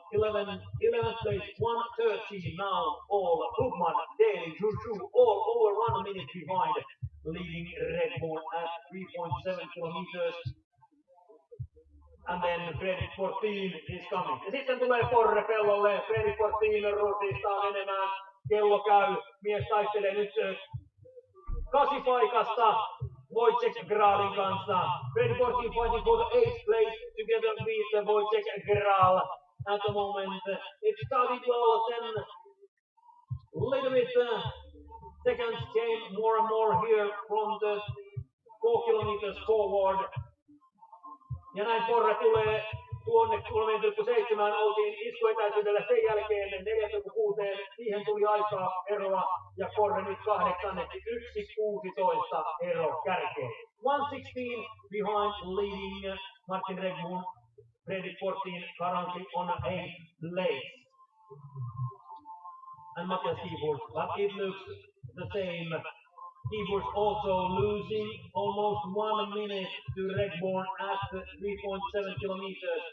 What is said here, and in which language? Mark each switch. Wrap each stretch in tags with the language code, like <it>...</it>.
<en>11th place, 1:30 now. All Huckman, Daly, Juju, all over 1 minute behind, leading Redmond at 3.7 kilometers. And then Fredrik 14 is coming.</en> <fi>Ja sitten tulee Forre pellolle. Fredrik 14 rutistaa menemään. Kello käy. Mies taistelee nyt 8 paikasta Wojciech Graalin kanssa.</fi> <en>Fredrik 14 fighting for the 8th place together with Wojciech Graal. At the moment, it started well, then little bit seconds came more and more here from the 4 kilometers forward.</en> <fi>Ja näin Forre tulee tuonne 3,7 oltiin iskuetäisyydellä sen jälkeen 4,6, siihen tuli aikaa eroa ja Forre nyt 8, 1,16 ero kärkeen.</fi> <en>1:16 behind leading Martin Redmond, Fredrik 14 currently on 8th place. And Matthias Keyboard, but it looks the same. Keyboard's also losing almost 1 minute to Redmond at 3.7 kilometers.</en>